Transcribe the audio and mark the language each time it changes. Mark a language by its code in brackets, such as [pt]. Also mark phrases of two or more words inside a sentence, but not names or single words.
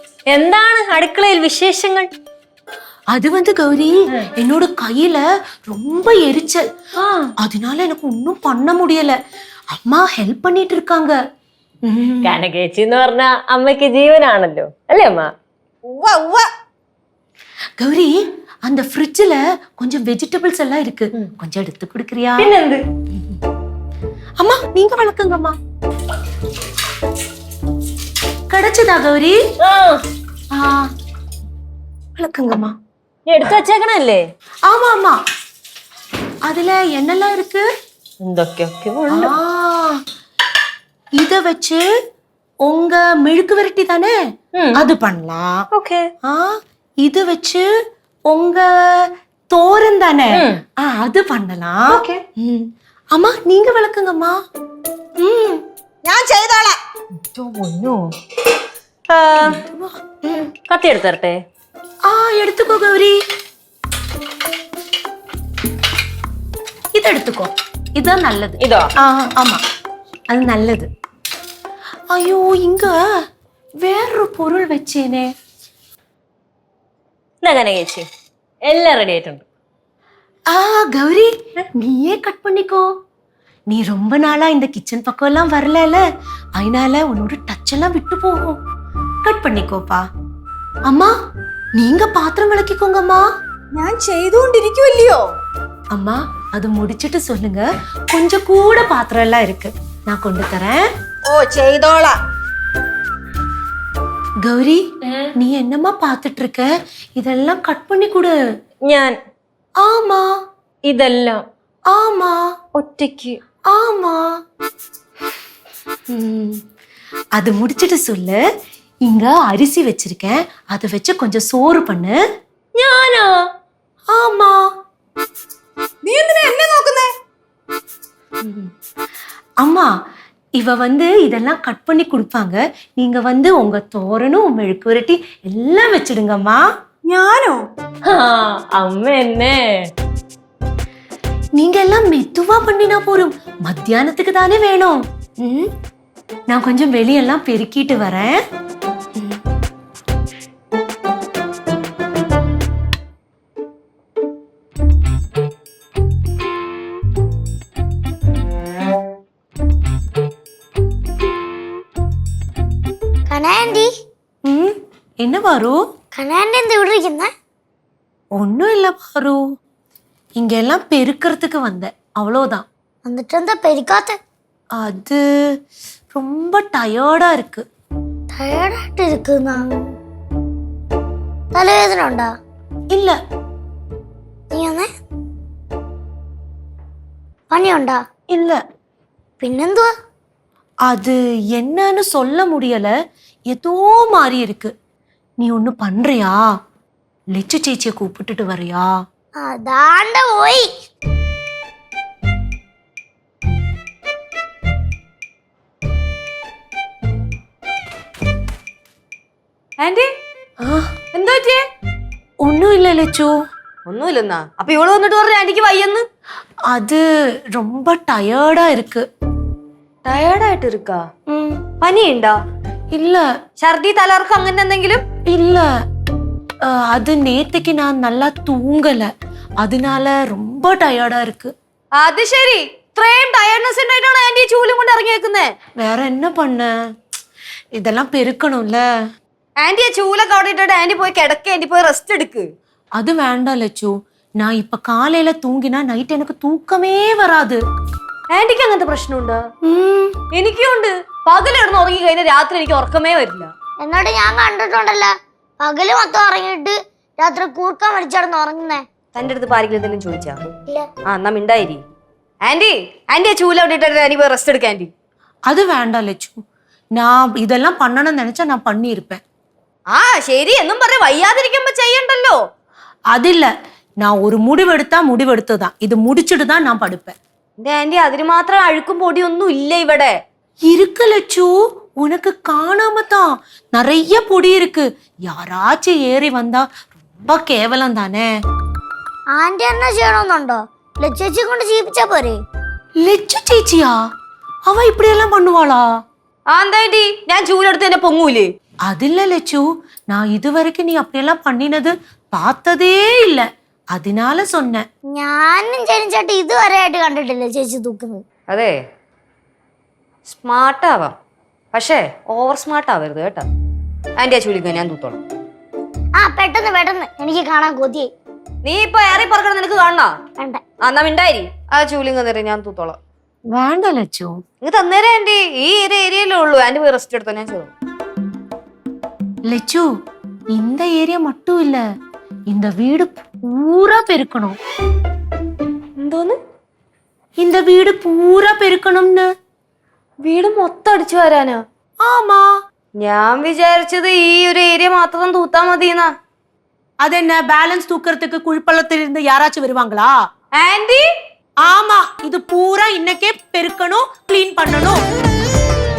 [ml] എന്താണ് അടുക്കളയിൽ വിശേഷങ്ങൾ? [ta] அது வந்து கௌரி என்னோட கையில ரொம்ப எரிச்சல். அதனால எனக்கு ஒன்னும் பண்ண முடியல. அம்மா ஹெல்ப் பண்ணிட்டு இருக்காங்க. [ml] കനകേച്ചി എന്ന് പറഞ്ഞ അമ്മയ്ക്ക് ജീവനാണല്ലോ അല്ലേ അമ്മ? [ta] கௌரி அந்த ஃப்ரிட்ஜ்ல கொஞ்சம் வெஜிடபிள்ஸ் எல்லாம் இருக்கு, கொஞ்சம் எடுத்து குடுக்கறியா? [ml] പിന്നെന്ത്? [ta] அம்மா நீங்க வளர்க்குங்கம்மா. கிடைச்சதா கௌரி? வளர்க்குங்கம்மா. [ml] എടുത്തു വച്ചേക്കണല്ലേ? [ta] ஆமா ஆமா, அதுல என்னெல்லாம் இருக்கு? [ml] എന്തൊക്കെയൊക്കെ ഉണ്ട്. [ta] இத வச்சு உங்க மெழுக்கு விரட்டி தானே, அது பண்ணலாம். [ml] ഓക്കെ. [ta] இது வச்சு உங்க தோரன் தானே, அது பண்ணலாம். [ml] ഓക്കെ. [ta] அம்மா நீங்க விளக்குங்கம்மா. [ml] ഞാൻ ചെയ്തോളാം. കത്തി എടുത്തരട്ടെ? [ta] எடுத்துக்கோ கௌரி, இது எடுத்துக்கோ, இதுதான் நல்லது. இதோ? ஆமா, அது நல்லது. ஐயோ இங்க வேறொரு பொருள் வச்சேனே. [ml] എന്താ കനകേച്ചി, എല്ലാം റെഡി ആയിട്ടുണ്ട്. [ta] கௌரி நீயே கட் பண்ணிக்கோ. நீ ரொம்ப நாளா இந்த கிச்சன் பக்கம் எல்லாம் வரல, அதனால உன்னோட டச் எல்லாம் விட்டு போகும். கட் பண்ணிக்கோப்பா. அம்மா நீங்க பாத்திரம் விளக்கிக்கோங்கம்மா. [ml] ഞാൻ ചെയ്തുകൊണ്ടിരിക്കുവല്ലയോ. [ta] அம்மா அது முடிச்சிட்டு சொல்லுங்க, கொஞ்சம் கூட பாத்திரம் எல்லாம் இருக்கு, நான் கொண்டு தரேன். [ml] ഓ ചെയ്തോളാം. [ta] கௌரி நீ என்னம்மா பாத்துட்டு இருக்க? இதெல்லாம் கட் பண்ணி கொடு. [ml] ഞാൻ [ta] ஆமா [ml] ഇതെല്ലാം [ta] ஆமா [ml] ഒറ്റയ്ക്ക്. [ta] ஆமா. அது முடிச்சிட்டு சொல்லு, இங்க அரிசி வச்சிருக்கேன், அதை வச்சு கொஞ்சம் சோறு பண்ணு. [ml] ഞാനോ? [ta] ஆமா. [ml] നീ എന്തിനാ എന്നെ നോക്കുന്നേ? [ta] அம்மா இவ வந்து இதெல்லாம் கட் பண்ணி கொடுப்பாங்க, நீங்க வந்து உங்க தோரனும் மெழுக்கு விரட்டி எல்லாம் வச்சிடுங்கம்மா. [ml] ഞാനോ? അമ്മ എന്നെ. [ta] நீங்க எல்லாம் மெதுவா பண்ணினா போரும், மத்தியானத்துக்கு தானே வேணும். நான் கொஞ்சம் வெளியெல்லாம் பெருக்கிட்டு வரேன். [ml] കനാൻഡി [ta] என்ன பாரு? [ml] കനാൻഡി എന്താ ഇവിടെ ഇരിക്കുന്നെ? [ta] ஒன்னும் இல்ல பாரு, இங்க எல்லாம் பெருக்கிறதுக்கு வந்தேன், அவ்வளவுதான். [ml] എന്നിട്ട് എന്താ പെരിക്കാത്ത? [ta] அது ரொம்ப டயர்டா இருக்கு. [ml] ടയർഡായിട്ട് ഇരിക്കുന്ന? തലവേദന ഉണ്ടാ? [ta] இல்ல. [ml] നീ വന്നേ? പനിയുണ്ടാ? [ta] இல்ல. [ml] പിന്നെന്തുവാ? [ta] அது என்னன்னு சொல்ல முடியல, ஏதோ மாதிரி இருக்கு. நீ ஒண்ணு பண்றியா? லெச்சு சேச்சியை கூப்பிட்டுட்டு வரியா? [ml] അതാണ്ട പോയി. ആന്റി എന്താ പറ്റിയേ? [ta] ஒன்னும் இல்ல லெச்சு. [ml] ഒന്നുമില്ലെന്നാ? അപ്പൊ ഇവള് വന്നിട്ട് പറഞ്ഞു ആന്റിക്ക് വയ്യെന്ന്. [ta] அது ரொம்ப டயர்டா இருக்கு. [ml] ടയർഡായിട്ട് ഇരിക്കാ? പനിയുണ്ടോ? [ta] இல்ல. [ml] ഛർദി, തലകറക്കം അങ്ങനെ എന്തെങ്കിലും? [ta] இல்ல, அது நேத்துக்கு நான் நல்லா தூங்கல, அதனால ரொம்ப டயர்டா இருக்கு. [ml] അത് ശരി, ഇത്രയും ടയർഡ്നെസ് ഉണ്ടായിട്ടാണ് ആന്റി ചൂലും കൊണ്ട് ഇറങ്ങിയേക്കുന്നേ. [ta] வேற என்ன பண்ண, இதெல்லாம் பெருக்கணும்ல. [ml] ആന്റി ആ ചൂലൊക്കെ അവിടെ ഇട്ടിട്ട് ആന്റി പോയി കിടക്ക, ആന്റി പോയി റെസ്റ്റ് എടുക്ക്. [ta] அது வேண்டாம் லட்சு, நான் இப்ப காலையில தூங்கினா நைட் எனக்கு தூக்கமே வராது. [ml] ആന്റിക്ക് അങ്ങനത്തെ പ്രശ്നമുണ്ടോ? എനിക്കും ഉണ്ട്. പകലിടന്ന് ഉറങ്ങി കഴിഞ്ഞാൽ രാത്രി എനിക്ക് ഉറക്കമേ വരില്ല. എന്നിട്ട് ഞാൻ കണ്ടിട്ടുണ്ടല്ലോ, പകല് മൊത്തം ഉറങ്ങിയിട്ട് രാത്രി കൂർക്കം വലിച്ചടന്ന് ഉറങ്ങുന്നേ. തന്റെ അടുത്ത് ആരെങ്കിലും എന്തെങ്കിലും ചോദിച്ചാ? ഇല്ല. എന്നാ മിണ്ടായിരി. ആന്റി ആ ചൂല അവിടെ ഇട്ടിട്ട് ആന്റി പോയി റെസ്റ്റ് എടുക്ക. ആന്റി [ta] அது வேண்டாம் லட்சு, நான் இதெல்லாம் பண்ணணும்னு நினைச்சா நான் பண்ணியிருப்பேன். [ml] ശരി എന്നും പറഞ്ഞ വയ്യാതിരിക്കുമ്പോ ചെയ്യണ്ടല്ലോ. [ta] அதில்ல, நான் ஒரு முடிவெடுத்தா முடிவெடுத்ததான், இது முடிச்சுட்டு தான் நான் படுப்பேன். [ml] എന്റെ ആന്റി അതിന് മാത്രം അഴുക്കും പൊടിയൊന്നും ഇല്ല ഇവിടെ. [ta] இருக்கு லட்சு, உனக்கு காணாம தான் நிறைய பொடி இருக்கு, யாராச்சும் ஏறி வந்தா ரொம்ப கேவலம் தானே. [ml] ആന്റി എന്നാ ചെയ്യണമെന്നുണ്ടോ? ലച്ചേച്ചി കൊണ്ട് ചെയ്യിപ്പിച്ചാ പോരെ? [ta] லட்சு சேச்சியா? அவ இப்படி எல்லாம் பண்ணுவாளா? [ml] എന്താ ആന്റി, ഞാൻ ചൂലെടുത്ത് എന്നെ പൊങ്ങൂലേ? [ta] அது இல்ல லட்சு, நான் இதுவரைக்கும் நீ அப்படியெல்லாம் பண்ணினது பார்த்ததே இல்ல, அதனால சொன்னேன். [ml] ഞാനും ജനിച്ചാട്ട് ഇതുവരെ ആയിട്ട് കണ്ടിട്ടില്ല ചേച്ചി തൂക്കുന്നത്. അതെ, സ്മാർട്ട് ആവാം, പക്ഷേ [en] over smart [ml] ആവരുത് കേട്ടോ. ആന്റി ആ ചൂലിക്ക ഞാൻ തൂത്തോളാം. ആ പെട്ടെന്ന് പെട്ടെന്ന്, എനിക്ക് കാണാൻ കൊതിയായി. നീ ഇപ്പൊ ഏറി പറക്കണം, നിനക്ക് കാണണോ? വേണ്ട. എന്നാ മിണ്ടായി, ആ ചൂലിങ് തരും, ഞാൻ തൂത്തോളാം. വേണ്ട ലച്ചു. നിങ്ങൾ തന്നേരാ ആന്റി, ഈ ഏരിയയിലേ ഉള്ളൂ. ആന്റി പോയി റെസ്റ്റ് എടുത്തോ, ഞാൻ ചെയ്തു. [ta] லெச்சு, இந்த ஏரியா மட்டும் இல்ல, இந்த வீடு பூரா பெருக்கணும். [ml] എന്തോന്ന്? [ta] இந்த வீடு பூரா பெருக்கணும்னு. [ml] വീട് മൊത്തം അടിച്ചു വരാനോ? [ta] ஆமா. [ml] ഞാൻ വിചാരിച്ചത് ഈ ഒരു ഏരിയ മാത്രം തൂത്താ മതിയെന്നാ. [ta] அது என்ன, பேலன்ஸ் தூக்கறதுக்கு குழிப்பள்ளத்துல இருந்து யாராச்சும் வருவாங்களா? [ml] ആന്റി [ta] ஆமா, இது பூரா இன்னைக்கே பெருக்கணும், க்ளீன் பண்ணணும்.